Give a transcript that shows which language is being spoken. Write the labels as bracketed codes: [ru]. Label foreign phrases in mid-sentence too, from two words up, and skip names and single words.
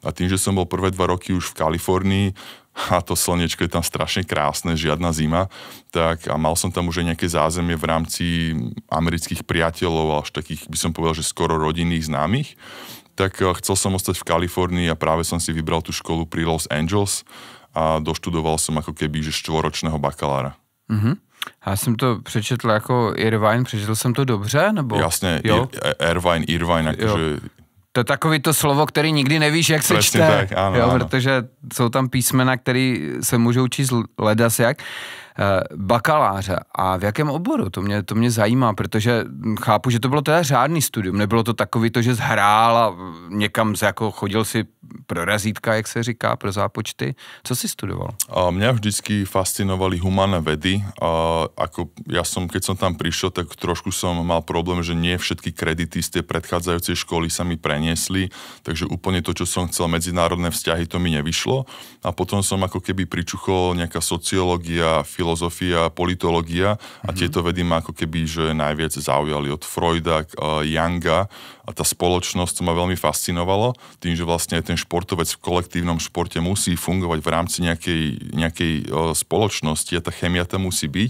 [sk] A tým, že som bol prvé 2 roky už v Kalifornii, a to slniečko je tam strašne krásne, žiadna zima, tak a mal som tam už aj nejaké zázemie v rámci amerických priateľov, až takých, by som povedal, že skoro rodinných známych, tak chcel som ostať v Kalifornii a práve som si vybral tú školu pri Los Angeles a doštudoval som ako keby, že 4-ročného bakalára. [cs] Já jsem to přečetl jako Irvine, přečetl jsem to dobře, nebo? Jasně, Irvine, jakože... To je takový to slovo, který nikdy nevíš, jak se [sk] Presne [cs] čte, [sk] tak, áno. [cs] protože jsou tam písmena, které se můžou číst ledas jak. Bakaláře. A v jakém oboru? To mě zajímá, protože chápu, že to bylo teda řádný studium. Nebylo to takový to, že zhrál a někam jako chodil si pro razítka, jak se říká, pro zápočty. Co si studoval? [sk] Mňa vždycky fascinovali humánne vedy. Keď som tam prišiel, tak trošku som mal problém, že nie všetky kredity z tej predchádzajúcej školy sa mi preniesli, takže úplne to, čo som chcel, medzinárodné vzťahy, to mi nevyšlo. A potom som ako keby pričuchol nejaká sociológia, filozofia, politológia a tieto vedy ma ako keby, že najviac zaujali od Freuda, Younga a tá spoločnosť, to ma veľmi fascinovalo, tým, že vlastne ten športovec v kolektívnom športe musí fungovať v rámci nejakej spoločnosti a tá chemia tam musí byť.